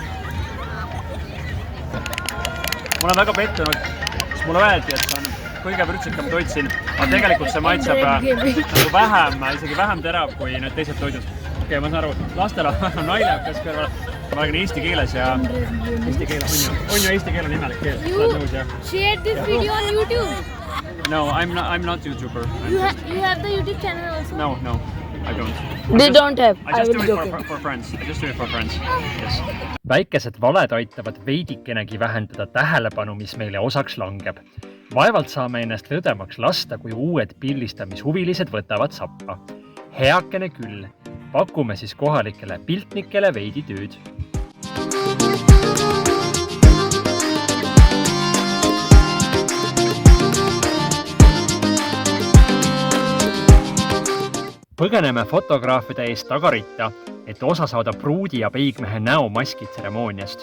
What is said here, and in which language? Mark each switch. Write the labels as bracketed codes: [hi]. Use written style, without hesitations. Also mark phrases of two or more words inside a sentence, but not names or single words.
[et] Ma olen väga pettunud, sest mulle öeldi, et see on kõige vürtsikam toit siin, aga tegelikult see maitseb nagu vähem, isegi vähem terav kui need teised toidud. Okei, ma saan aru, lastel on naljakas kõrval. Ma räägin eesti keeles ja eesti keel on ju eesti keel on imelik keel. [en] Share this video on YouTube. No, I'm not YouTuber. You have the YouTube channel also? No, I don't. They don't have. I just do it for friends. I just do it for friends. Yes. [et] Väikesed valed aitavad veidikenegi vähendada tähelepanu, mis meile osaks langeb. Vaevalt saame ennast lõdemaks lasta, kui uued pildistamishuvilised võtavad sappa. Heakene küll, pakume siis kohalikele piltnikele veidi tööd. Põgeneme fotograafide eest tagaritta, et osa saada pruudi ja peigmehe näomaski tseremooniast.